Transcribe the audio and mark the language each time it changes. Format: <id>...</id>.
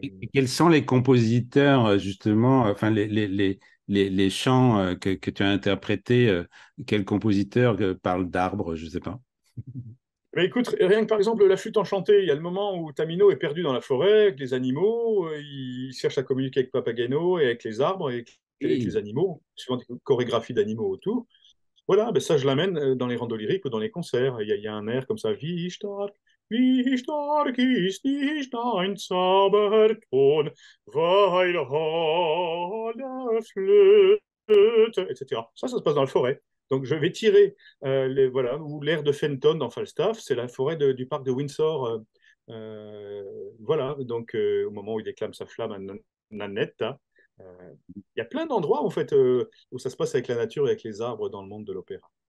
<fr>Et quels sont les compositeurs, justement, enfin, les chants que tu as interprétés, quels compositeurs parlent d'arbres, je ne sais pas. Mais écoute, rien que par exemple la flûte enchantée, il y a le moment où Tamino est perdu dans la forêt avec les animaux, il cherche à communiquer avec Papageno et avec les arbres et avec les Oui. animaux, suivant des chorégraphies d'animaux autour. Voilà, ben ça je l'amène dans les randos lyriques ou dans les concerts. Il y a un air comme ça,</fr> <de>wie stark ist nicht dein Zauberton, weil alle Flöte,</de> <fr>etc. Ça se passe dans la forêt. Donc je vais tirer voilà, ou l'air de Fenton dans Falstaff, c'est la forêt du parc de Windsor. Voilà, donc au moment où il déclame sa flamme à Nanetta. Il y a plein d'endroits en fait où ça se passe avec la nature et avec les arbres dans le monde de l'opéra.</fr>